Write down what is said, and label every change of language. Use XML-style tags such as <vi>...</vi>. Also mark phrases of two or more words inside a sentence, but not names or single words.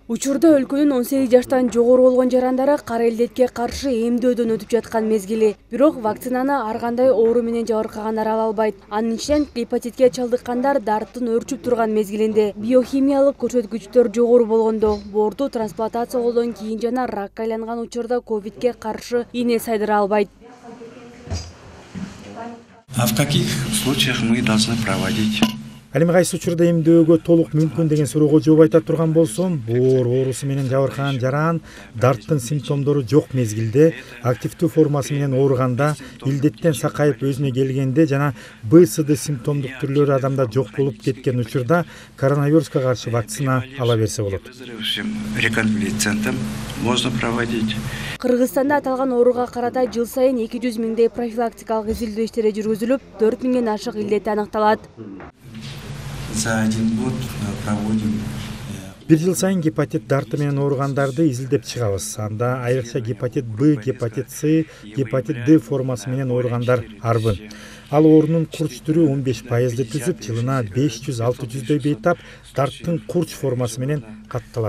<ky>Учурда өлкөнүн 18 жаштан жогору болгон жарандары кара илдетке каршы эмдөөдөн өтүп жаткан мезгили. Бирок вакцинаны ар кандай оору менен жабыркагандар ала албайт. Анын ичинен гепатитке чалдыккандар дарттын өрчүп турган мезгилинде биохимиялык көрсөткүчтөр жогору болгондо боорду трансплантациялоодон кийин жана ракка айланган учурда ковидке каршы ийне сайдыра албайт.</ky> <ru>А в каких случаях мы должны проводить?</ru> <ky>Ал эми кайсы учурда эмдөөгө толук мүмкүн деген суроого жооп айта турган болсом, боор оорусу менен жабыркаган жаран дарттын симптомдору жок мезгилде, активдүү формасы менен ооруганда, илдеттен сакайып өзүнө келгенде жана БСД симптомдук түрлөрү адамда жок болуп кеткен учурда коронавируска каршы вакцина ала берсе болот.</ky> <ru>Реконвалесцентом можно проводить.</ru> <ky>Кыргызстанда аталган ооруга карата жыл сайын 200 миңдей профилактикалык изилдөө иштери жүргүзүлүп, 4 миңден ашык илдет аныкталат.</ky> <ru>За один год проводим.</ru> <ky>Бир жыл сайын гепатит дарты менен ооругандарды изилдеп чыгабыз. Анда айрыкча гепатит Б, гепатит С, гепатит Д формасы менен ооругандар арбын. Ал оорунун курч түрү 15%ды түзүп, жылына 500-600дөй бейтап дарттын курч формасы менен катталат.</ky>